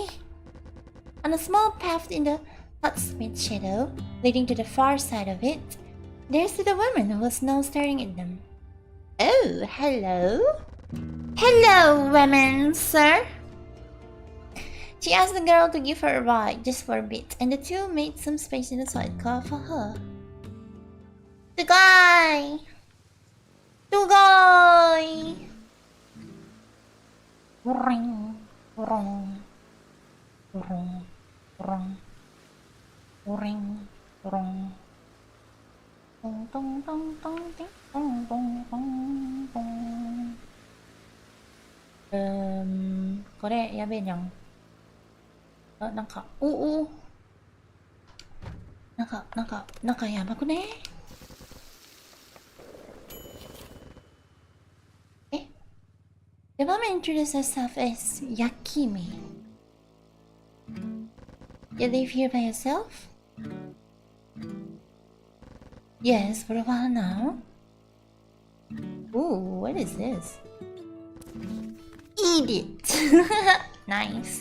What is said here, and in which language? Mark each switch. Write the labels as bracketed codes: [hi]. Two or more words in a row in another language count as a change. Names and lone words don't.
[en] On a small path in the hut's mid-shadow, leading to the far side of it, there stood a woman who was now staring at them. Oh, hello? Hello, woman, sir? She asked the girl to give her a ride just for a bit, and the two made some space in the sidecar for her. Tugay! Ring, rong, rong, rong, ring, rong. Dong dong dong dong ding dong dong dong dong. [ja] これやべえじゃん。 なんか、おなんかやばくね？ [en] The mom introduced herself as Yakimi. You live here by yourself? Yes, for a while now. Ooh, what is this? Eat it! Nice.